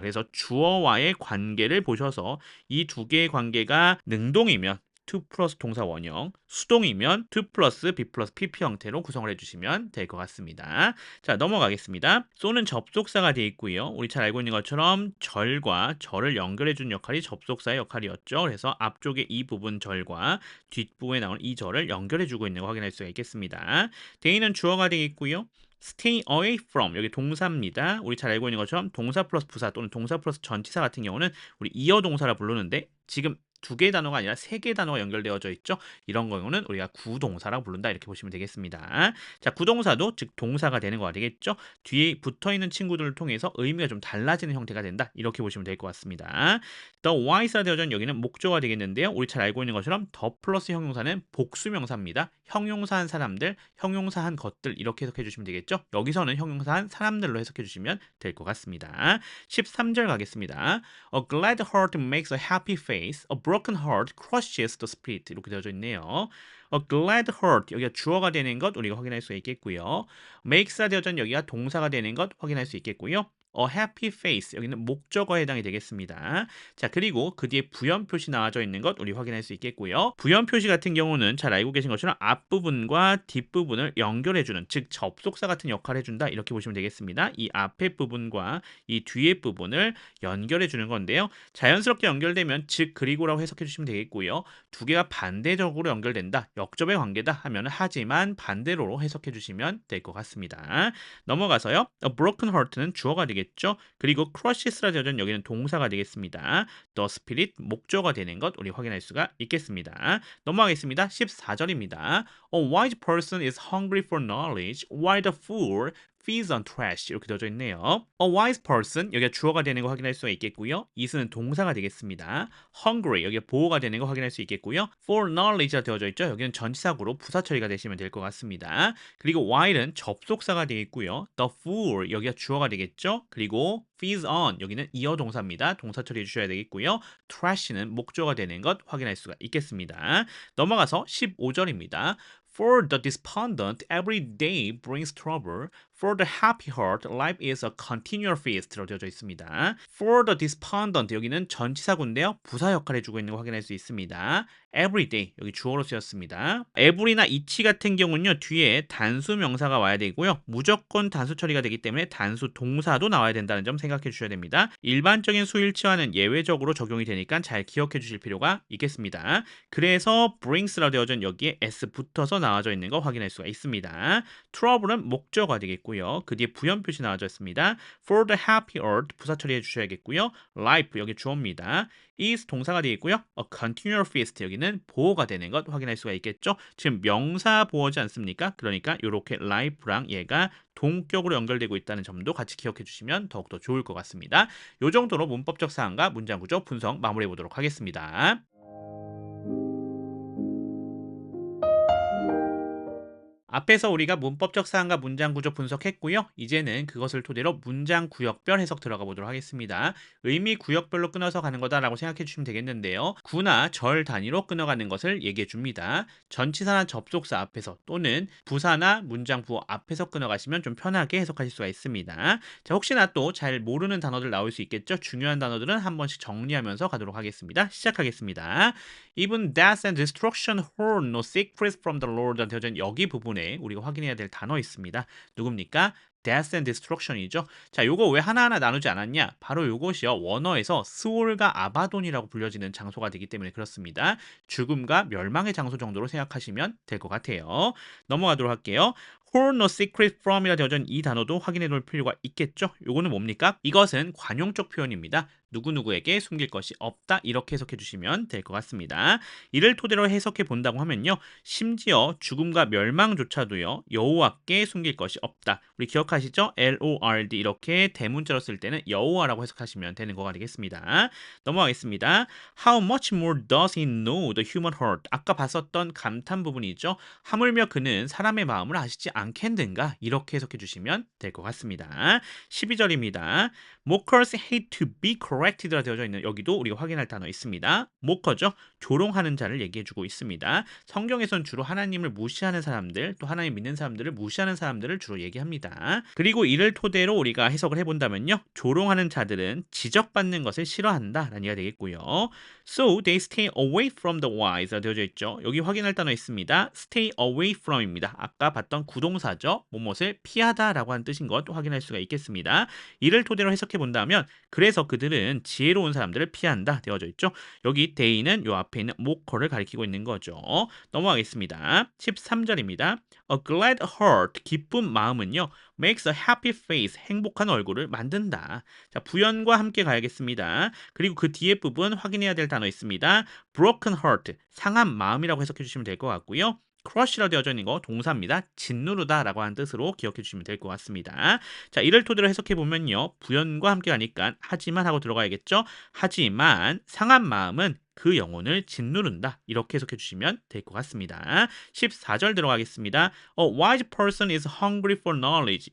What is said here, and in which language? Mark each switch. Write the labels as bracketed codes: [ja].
[ko] 그래서 주어와의 관계를 보셔서 이 두 개의 관계가 능동이면 to 플러스 동사 원형, 수동이면 to 플러스 be 플러스 pp 형태로 구성을 해주시면 될 것 같습니다. 자, 넘어가겠습니다. so는 접속사가 되어 있고요. 우리 잘 알고 있는 것처럼 절과 절을 연결해주는 역할이 접속사의 역할이었죠. 그래서 앞쪽에 이 부분 절과 뒷부분에 나오는 이 절을 연결해주고 있는 거 확인할 수가 있겠습니다. 대인은 주어가 되어 있고요. stay away from 여기 동사입니다. 우리 잘 알고 있는 것처럼 동사 플러스 부사 또는 동사 플러스 전치사 같은 경우는 우리 이어 동사라 부르는데 지금 두 개의 단어가 아니라 세 개의 단어가 연결되어져 있죠. 이런 경우는 우리가 구동사라고 부른다 이렇게 보시면 되겠습니다. 자, 구동사도 즉 동사가 되는 거가 되겠죠. 뒤에 붙어있는 친구들을 통해서 의미가 좀 달라지는 형태가 된다 이렇게 보시면 될 것 같습니다. The wise가 되어져 있는 여기는 목조가 되겠는데요. 우리 잘 알고 있는 것처럼 더 플러스 형용사는 복수명사입니다. 형용사한 사람들, 형용사한 것들 이렇게 해석해 주시면 되겠죠. 여기서는 형용사한 사람들로 해석해 주시면 될 것 같습니다. 13절 가겠습니다. [en] A glad heart makes a happy face. A broken heart crushes the spirit. [ko] 이렇게 되어져 있네요. A glad heart 여기가 주어가 되는 것 우리가 확인할 수 있겠고요. makes가 되어져 있는 여기가 동사가 되는 것 확인할 수 있겠고요. A happy face 여기는 목적어에 해당이 되겠습니다. 자, 그리고 그 뒤에 부연 표시 나와져 있는 것 우리 확인할 수 있겠고요. 부연 표시 같은 경우는 잘 알고 계신 것처럼 앞부분과 뒷부분을 연결해주는 즉 접속사 같은 역할을 해준다 이렇게 보시면 되겠습니다. 이 앞에 부분과 이 뒤에 부분을 연결해주는 건데요. 자연스럽게 연결되면 즉 그리고라고 해석해 주시면 되겠고요. 두 개가 반대적으로 연결된다 역접의 관계다 하면 하지만 반대로 해석해 주시면 될 것 같습니다. 넘어가서요. A broken heart는 주어가 되겠죠. 그리고 crushes라 되어져 있는 여기는 동사가 되겠습니다. The spirit 목적어가 되는 것 우리 확인할 수가 있겠습니다. 넘어가겠습니다. 14절입니다. [en] A wise person is hungry for knowledge, while the fool feeds on trash [ko] 이렇게 되어져 있네요. A wise person 여기가 주어가 되는 거 확인할 수가 있겠고요. is는 동사가 되겠습니다. hungry 여기가 보어가 되는 거 확인할 수 있겠고요. for knowledge가 되어져 있죠. 여기는 전치사구로 부사 처리가 되시면 될 것 같습니다. 그리고 while은 접속사가 되어 있고요. the fool 여기가 주어가 되겠죠. 그리고 feeds on 여기는 이어 동사입니다. 동사 처리해 주셔야 되겠고요. trash는 목적어가 되는 것 확인할 수가 있겠습니다. 넘어가서 15절입니다. [en] For the despondent, every day brings trouble. For the happy heart, life is a continual feast [ko] 로 되어져 있습니다. [en] For the despondent, [ko] 여기는 전치사구인데요. 부사 역할을 해주고 있는 거 확인할 수 있습니다. everyday 여기 주어로 쓰였습니다. every나 each 같은 경우는요 뒤에 단수 명사가 와야 되고요 무조건 단수 처리가 되기 때문에 단수 동사도 나와야 된다는 점 생각해 주셔야 됩니다. 일반적인 수일치와는 예외적으로 적용이 되니까 잘 기억해 주실 필요가 있겠습니다. 그래서 brings라고 되어져 있는 여기에 s 붙어서 나와져 있는 거 확인할 수가 있습니다. trouble은 목적어가 되겠고요. 그 뒤에 부연 표시 나와져 있습니다. for the happy earth 부사 처리해 주셔야겠고요. life 여기 주어입니다. is 동사가 되겠고요. a continual feast 여기는 보어가 되는 것 확인할 수가 있겠죠. 지금 명사 보어지 않습니까? 그러니까 이렇게 life랑 얘가 동격으로 연결되고 있다는 점도 같이 기억해 주시면 더욱더 좋을 것 같습니다. 이 정도로 문법적 사항과 문장 구조 분석 마무리해 보도록 하겠습니다. 앞에서 우리가 문법적 사항과 문장 구조 분석했고요. 이제는 그것을 토대로 문장 구역별 해석 들어가 보도록 하겠습니다. 의미 구역별로 끊어서 가는 거다라고 생각해 주시면 되겠는데요. 구나 절 단위로 끊어가는 것을 얘기해 줍니다. 전치사나 접속사 앞에서 또는 부사나 문장 부호 앞에서 끊어가시면 좀 편하게 해석하실 수가 있습니다. 자, 혹시나 또 잘 모르는 단어들 나올 수 있겠죠. 중요한 단어들은 한 번씩 정리하면서 가도록 하겠습니다. 시작하겠습니다. [en] Even death and destruction hold no secrets from the Lord [ko] 되어진 여기 부분에 우리가 확인해야 될 단어 있습니다. 누굽니까? death and destruction이죠. 자, 요거 왜 하나하나 나누지 않았냐? 바로 요것이요. 원어에서 스올과 아바돈이라고 불려지는 장소가 되기 때문에 그렇습니다. 죽음과 멸망의 장소 정도로 생각하시면 될 것 같아요. 넘어가도록 할게요. hold no secret from이라 되어져 있는 이 단어도 확인해 놓을 필요가 있겠죠? 요거는 뭡니까? 이것은 관용적 표현입니다. 누구누구에게 숨길 것이 없다 이렇게 해석해 주시면 될 것 같습니다. 이를 토대로 해석해 본다고 하면요. 심지어 죽음과 멸망조차도요. 여호와께 숨길 것이 없다. 우리 기억하시죠? LORD 이렇게 대문자로 쓸 때는 여호와라고 해석하시면 되는 거가 되겠습니다. 넘어가겠습니다. [en] How much more does he know the human heart? [ko] 아까 봤었던 감탄 부분이죠. 하물며 그는 사람의 마음을 아시지 않겠는가? 이렇게 해석해 주시면 될 것 같습니다. 12절입니다. [en] Mockers hate to be corrected [ko] 라 되어져 있는 여기도 우리가 확인할 단어 있습니다. 모커죠. 조롱하는 자를 얘기해주고 있습니다. 성경에선 주로 하나님을 무시하는 사람들, 또 하나님 믿는 사람들을 무시하는 사람들을 주로 얘기합니다. 그리고 이를 토대로 우리가 해석을 해본다면요. 조롱하는 자들은 지적받는 것을 싫어한다 라는 이야기가 되겠고요. [en] So they stay away from the wise [ko] 되어져 있죠. 여기 확인할 단어 있습니다. stay away from입니다. 아까 봤던 구동사죠. 뭐뭇을 피하다 라고 하는 뜻인 것 확인할 수가 있겠습니다. 이를 토대로 해석해 본다면 그래서 그들은 지혜로운 사람들을 피한다 되어져 있죠. 여기 they는 요 앞에 있는 모커를 가리키고 있는 거죠. 넘어가겠습니다. 13절입니다. [en] A glad heart, [ko] 기쁜 마음은요. [en] makes a happy face, [ko] 행복한 얼굴을 만든다. 자, 부연과 함께 가야겠습니다. 그리고 그 뒤에 부분 확인해야 될 단어 있습니다. broken heart, 상한 마음이라고 해석해 주시면 될 것 같고요. crush라고 되어져 있는 거 동사입니다. 짓누르다 라고 하는 뜻으로 기억해 주시면 될 것 같습니다. 자, 이를 토대로 해석해 보면요. 부연과 함께 가니까 하지만 하고 들어가야겠죠. 하지만 상한 마음은 그 영혼을 짓누른다. 이렇게 해석해 주시면 될 것 같습니다. 14절 들어가겠습니다. [en] A wise person is hungry for knowledge.